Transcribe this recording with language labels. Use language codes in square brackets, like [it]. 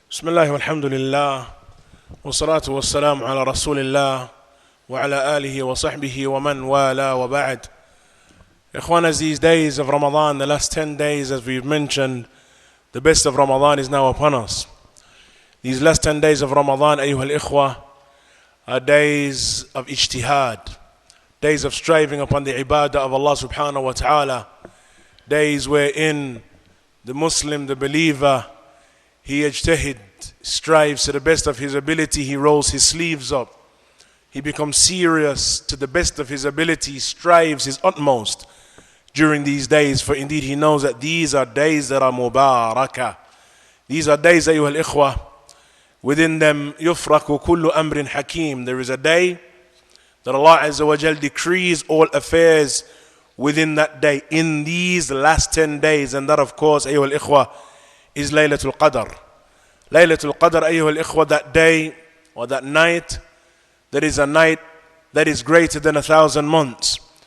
[ar] بسم الله والحمد لله والصلاة والسلام على رسول الله وعلى آله وصحبه ومن والاه وبعد. [en] Ikhwanas, these days of Ramadan, the last 10 days as we've mentioned, the best of Ramadan is now upon us. These last 10 days of Ramadan, [ar] أيها الإخوة, [en] are days of ijtihad, days of striving upon the ibadah of Allah subhanahu wa ta'ala, days wherein the Muslim, the believer, he ijtihad, strives to the best of his ability, he rolls his sleeves up, he becomes serious to the best of his ability, strives his utmost during these days, for indeed he knows that these are days that are mubarakah. These are days, [ar] أيها الإخوة, [en] within them [ar] يفرق كل أمر حكيم. [en] There is a day that Allah Azza wa Jal decrees all affairs within that day, in these last 10 days, and that of course, [ar] أيها الإخوة, [en] is Laylatul Qadr. Laylatul Qadr, [ar] أيها الإخوة, [en] that day or that night, that is a night that is greater than 1,000 months.